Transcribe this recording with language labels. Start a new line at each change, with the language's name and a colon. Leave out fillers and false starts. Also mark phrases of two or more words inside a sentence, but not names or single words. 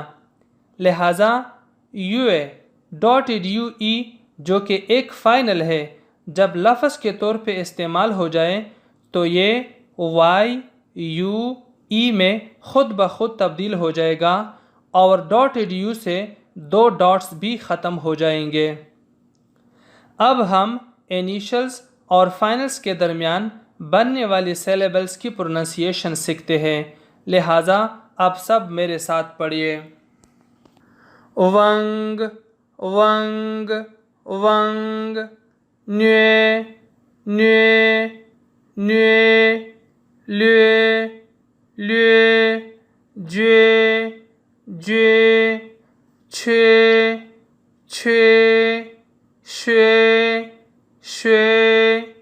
Urdu: لہٰذا .due جو کہ ایک فائنل ہے جب لفظ کے طور پہ استعمال ہو جائے تو یہ YUE میں خود بخود تبدیل ہو جائے گا اور .du سے 2 ڈاٹس بھی ختم ہو جائیں گے. اب ہم انیشلز اور فائنلز کے درمیان بننے والی سیلیبلز کی پروننسیشن سیکھتے ہیں. لہٰذا آپ سب میرے ساتھ پڑھیے. ونگ ونگ ونگ نیے نیے نیے لیے لیے جے جے چھے چھے شے شے